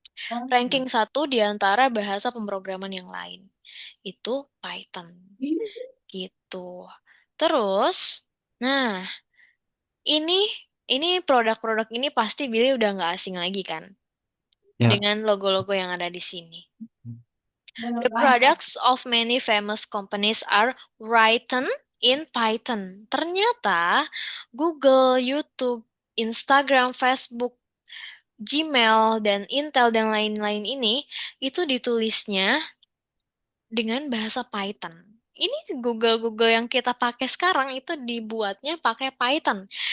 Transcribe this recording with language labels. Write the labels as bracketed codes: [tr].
[id] Ranking satu di antara bahasa pemrograman yang lain. Itu Python. Gitu. Terus, nah, ini ini produk-produk ini pasti Billy udah nggak asing lagi kan ya. dengan logo-logo yang ada di sini. [en] The products of many famous companies are written in Python. [id] Ternyata Google, YouTube, Instagram, Facebook, Gmail, dan Intel dan lain-lain ini itu ditulisnya dengan bahasa Python. Ini Google-Google yang kita pakai sekarang itu dibuatnya pakai Python.